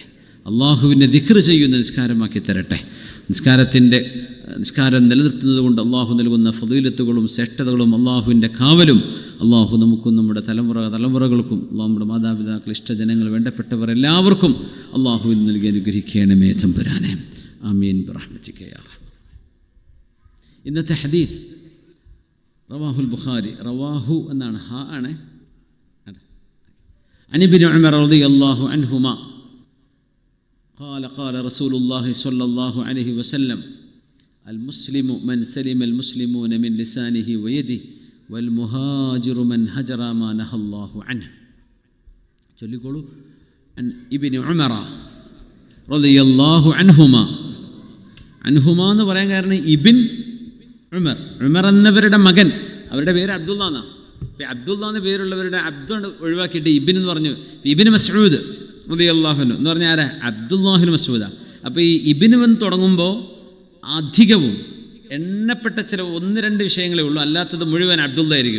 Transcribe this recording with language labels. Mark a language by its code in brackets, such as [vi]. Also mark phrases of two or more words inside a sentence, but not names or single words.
[ml] അള്ളാഹുവിനെ ദിക്ർ ചെയ്യുന്ന നിസ്കാരമാക്കി തരട്ടെ. നിസ്കാരം നിലനിർത്തുന്നത് കൊണ്ട് അള്ളാഹു നൽകുന്ന ഫളീലത്തുകളും ശ്രേഷ്ഠതകളും അള്ളാഹുവിൻ്റെ കാവലും അള്ളാഹു നമുക്കും നമ്മുടെ തലമുറകൾക്കും നമ്മുടെ മാതാപിതാക്കൾ, ഇഷ്ടജനങ്ങൾ, വേണ്ടപ്പെട്ടവർ എല്ലാവർക്കും അള്ളാഹുവിൽ നൽകി അനുഗ്രഹിക്കണമേ തമ്പുരാനെ. [ar] آمين برحمتك يا رحمن. [ml] ഇന്നത്തെ ഹദീസ് [ar] رواه البخاري, [ml] റവാഹു എന്നാണ്, ഹാ ആണ്. [ar] عن ابن عمر رضي الله عنهما قال رسول الله صلى الله عليه وسلم المسلم من سلم المسلمون من لسانه ويده والمهاجر من هجر ما نهى الله عنه. [ml] ചൊല്ലിക്കോളൂ. [ar] عن ابن عمر رضي الله عنهما. [ml] അൻഹുമ എന്ന് പറയാൻ കാരണം ഇബിൻ ഉമർ, ഉമർ എന്നവരുടെ മകൻ, അവരുടെ പേര് അബ്ദുള്ള എന്നാണ്. അബ്ദുള്ള എന്ന പേരുള്ളവരുടെ അബ്ദുൾ ഒഴിവാക്കിയിട്ട് ഇബിൻ എന്ന് പറഞ്ഞു. ഇബിൻ മസ്ഊദ് [ar] رضي الله عنه [ml] എന്ന് പറഞ്ഞാൽ ആരാ? അബ്ദുല്ലാഹിബ്നു മസ്ഊദാ. അപ്പോൾ ഈ ഇബിൻ എന്ന് തുടങ്ങുമ്പോൾ അധികവും എണ്ണപ്പെട്ട ചില 1-2 വിഷയങ്ങളേ ഉള്ളൂ, അല്ലാത്തത് മുഴുവൻ അബ്ദുള്ള ആയിരിക്കും.